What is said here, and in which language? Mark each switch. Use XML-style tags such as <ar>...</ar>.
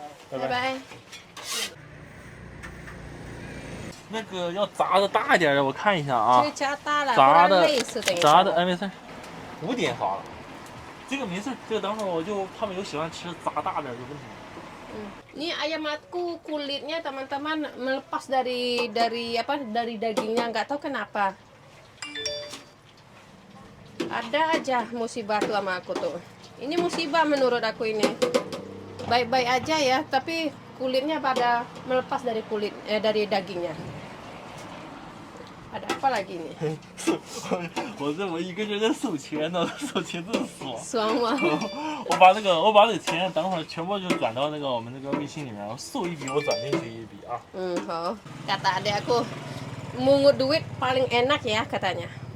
<zh>拜拜。那个要炸的大一点的，我看一下啊。这加大了，炸的，哎，没事，5点好了。这个没事，这个等会儿他们有喜欢吃炸大点就问题。</zh> <id>Ini ayam aku kulitnya teman-teman melepas dari dagingnya, nggak tahu kenapa. Ada aja musibah tuh sama aku tuh. Ini musibah menurut aku ini. Baik-baik aja ya, tapi kulitnya pada melepas dari dari dagingnya. Ada apa lagi nih?</id> <zh>我这么一个人在收钱呢，收钱真爽。爽吗？我把那个钱等会儿全部就转到那个我们那个微信里面，收一笔我转进去一笔啊。</zh> <id>Oh. Kata adik aku, mungut duit paling enak ya katanya.</id>